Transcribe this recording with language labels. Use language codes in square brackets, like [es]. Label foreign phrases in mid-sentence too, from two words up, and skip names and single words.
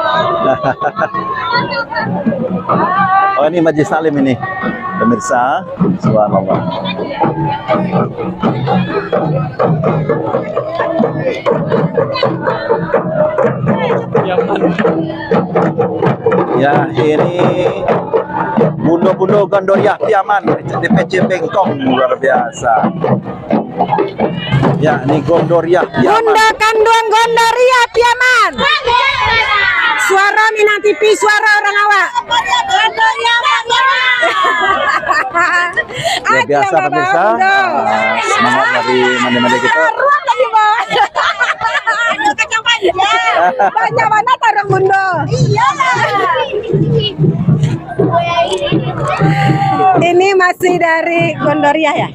[id] Oh, ini Majlis Salim ini, pemirsa. Subhanallah. Ya, ini bundo-bundo Gondoriah Piaman DPC Bengkong, luar biasa. Ya, ini Gondoriah Piaman. Bunda Kandung Gondoriah Piaman. Suara Minang TV, suara orang awak. Luar biasa pemirsa. Semangat dari mana-mana kita. Banyak mana tarung bundo. Ini masih dari Gondoriah ya?